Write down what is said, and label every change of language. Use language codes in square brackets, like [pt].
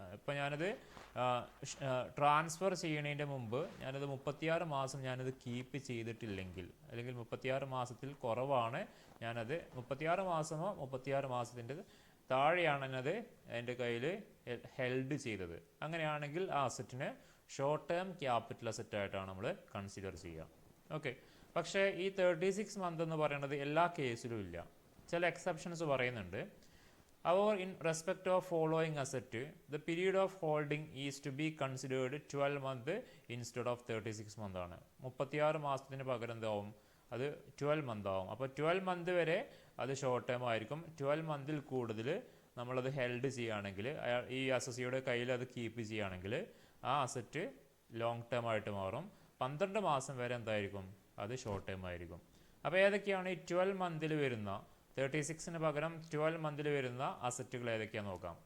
[ml] ഇപ്പോൾ ഞാനത് ട്രാൻസ്ഫർ ചെയ്യുന്നതിൻ്റെ മുമ്പ് ഞാനത് 36 മാസം ഞാനത് കീപ്പ് ചെയ്തിട്ടില്ലെങ്കിൽ, അല്ലെങ്കിൽ 36 മാസത്തിൽ കുറവാണ് ഞാനത് 36 മാസമോ 36 മാസത്തിൻ്റെ താഴെയാണ് ഞാനത് എൻ്റെ കയ്യിൽ ഹെൽഡ് ചെയ്തത്, അങ്ങനെയാണെങ്കിൽ ആ അസറ്റിനെ ഷോർട്ട് ടേം ക്യാപിറ്റൽ അസറ്റ് ആയിട്ടാണ് നമ്മൾ കൺസിഡർ ചെയ്യുക. ഓക്കെ, പക്ഷേ ഈ 36 മന്ത് എന്ന് പറയുന്നത് എല്ലാ കേസിലും ഇല്ല. ചില എക്സെപ്ഷൻസ് പറയുന്നുണ്ട്. [en] However, in respect of following asset, the period of holding is to be considered 12 month instead of 36 month ആണ്. [ml] 36 മാസത്തിന് പകരം എന്താവും, അത് 12 മന്ത് ആവും. അപ്പോൾ 12 മന്ത് വരെ അത് ഷോർട്ട് ടൈം ആയിരിക്കും. 12 മന്തിൽ കൂടുതൽ നമ്മളത് ഹെൽഡ് ചെയ്യുകയാണെങ്കിൽ, ഈ അസസിയുടെ കയ്യിൽ അത് കീപ്പ് ചെയ്യുകയാണെങ്കിൽ ആ അസറ്റ് ലോങ് ടേം ആയിട്ട് മാറും. 12 മാസം വരെ എന്തായിരിക്കും, അത് ഷോർട്ട് ടൈം ആയിരിക്കും. അപ്പോൾ ഏതൊക്കെയാണ് ഈ 12 മന്തിൽ വരുന്ന, 36ന് പകരം 12 മന്തിൽ വരുന്ന അസറ്റുകൾ ഏതൊക്കെയാണെന്ന് നോക്കാം.